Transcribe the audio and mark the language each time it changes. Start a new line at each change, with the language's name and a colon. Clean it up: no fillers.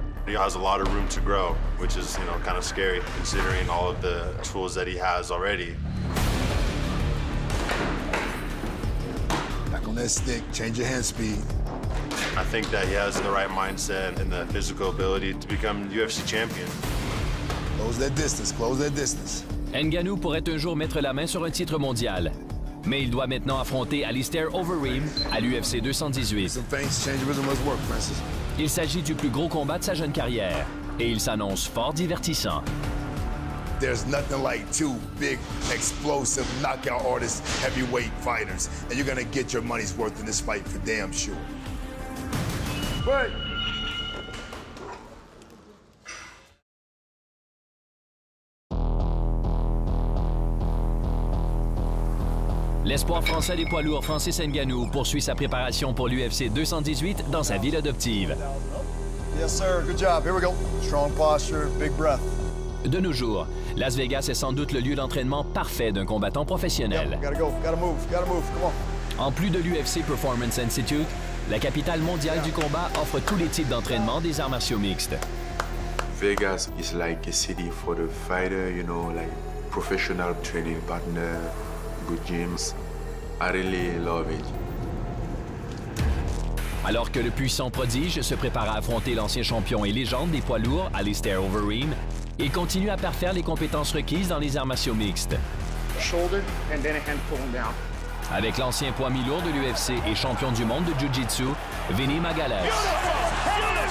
English: He has a lot of room to grow, which is, you know, kind of scary considering all of the tools that he has already. Back on that stick, change your hand speed. I think that he has the right mindset and the physical ability to become UFC champion. Close that distance, close that distance.
French: Ngannou pourrait un jour mettre la main sur un titre mondial. Mais il doit maintenant affronter Alistair Overeem à l'UFC 218. Il s'agit du plus gros combat de sa jeune carrière et il s'annonce fort divertissant.
English: There's nothing like two big, explosive, knockout artists, heavyweight fighters. And you're gonna get your money's worth in this fight for damn sure. But
French: L'espoir français des poids lourds Francis Ngannou poursuit sa préparation pour l'UFC 218 dans sa ville adoptive.
English: Yes, sir. Good job. Here we go. Strong posture, big breath.
French: De nos jours, Las Vegas est sans doute le lieu d'entraînement parfait d'un combattant professionnel.
English: Gotta go. Gotta move. Gotta move. Come on.
French: En plus de l'UFC Performance Institute, la capitale mondiale du combat offre tous les types d'entraînement des arts martiaux mixtes.
English: Vegas is like a city for the fighter, you know, like professional training partner, good gyms. I really love it.
French: Alors que le puissant prodige se prépare à affronter l'ancien champion et légende des poids lourds, Alistair Overeem, il continue à parfaire les compétences requises dans les arts martiaux mixtes.
English: Shoulder and then a hand pulling down.
French: Avec l'ancien poids mi-lourd de l'UFC et champion du monde de Jiu-Jitsu, Vinny Magalhães.